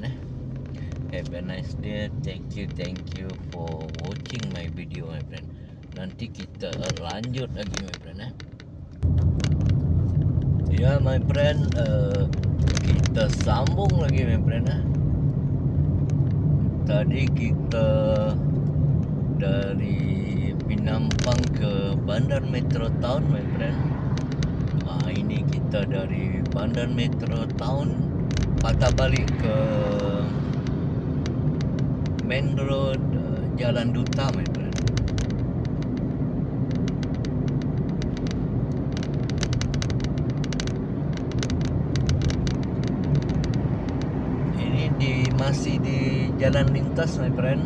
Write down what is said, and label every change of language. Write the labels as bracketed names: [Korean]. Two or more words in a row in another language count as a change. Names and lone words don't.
[English] Have a nice day. Thank you for watching my video my friend. [Malay] Nanti kita lanjut lagi [English] my friend. [Malay] Ya [English] my friend, [Malay] kita sambung lagi [English] my friend. [Malay] Tadi kita dari Pinampang ke Bandar Metro Town [English] my friend. [Malay] Ini kita dari Bandar Metro Town patah balik ke Main Road Jalan Duta [English] my friend. [Malay] Masih di jalan lintas [English] my friend.